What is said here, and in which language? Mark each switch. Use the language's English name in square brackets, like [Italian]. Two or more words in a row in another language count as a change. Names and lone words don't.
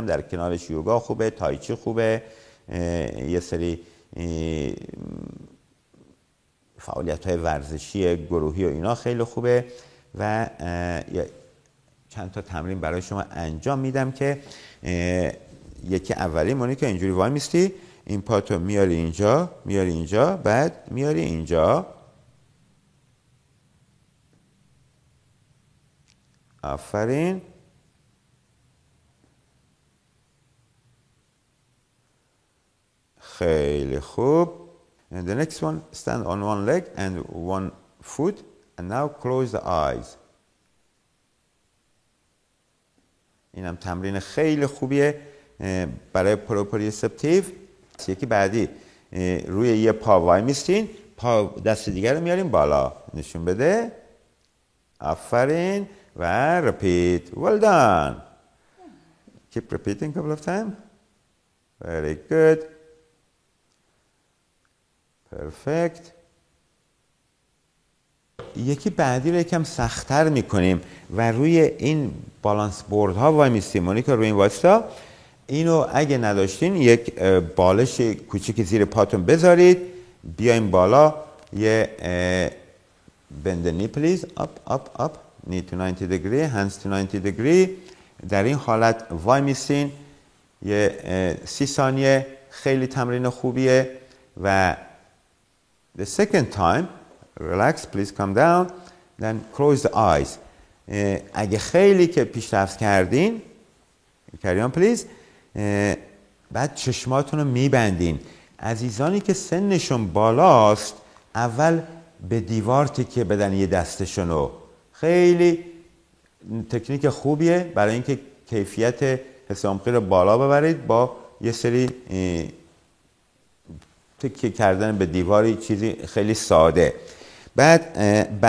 [Persian] در کنارش یوگا خوبه، تایچی خوبه، یه سری فعالیت‌های ورزشی گروهی و اینا خیلی خوبه و چند تا تمرین برای شما انجام میدم که یکی اولی مونیکا اینجوری وای میستی، این پاتو میاری اینجا، میاری اینجا، بعد میاری اینجا. آفرین. خیلی خوب. [English] And the next one, stand on one leg and one foot and now close the eyes. [Persian] اینم تمرین خیلی خوبیه برای پروپریوسپتیو. یکی بعدی روی یه پا وای میستین، پا دست دیگر رو میاریم بالا، نشون بده. آفرین. و [English] repeat. Well done. Keep repeating a couple of times. Very good. Perfect. [Persian] یکی بعدی رو یکم سخت‌تر میکنیم و روی این بالانس بورد ها وای میستیم. مونیکا روی این واسطا اینو اگه نداشتین یک بالش کوچیک زیر پاتون بذارید، بیایم بالا. [English] یه bend the knee please. Up, up, up. Knee to 90 degree, hands to 90 degree. [Persian] در این حالت وای میستین یه 30 ثانیه. خیلی تمرین خوبیه. و [English] the second time relax please, come down, then close the eyes. [Persian] اگه خیلی که پیشرفت کردین [English] carry on please، [Persian] بعد چشماتون رو میبندین. عزیزانی که سنشون بالاست اول به دیوار تکیه بدن یه دستشونو. خیلی تکنیک خوبیه برای اینکه کیفیت حس عمقی رو بالا ببرید با یه سری تکیه کردن به دیواری، چیزی خیلی ساده.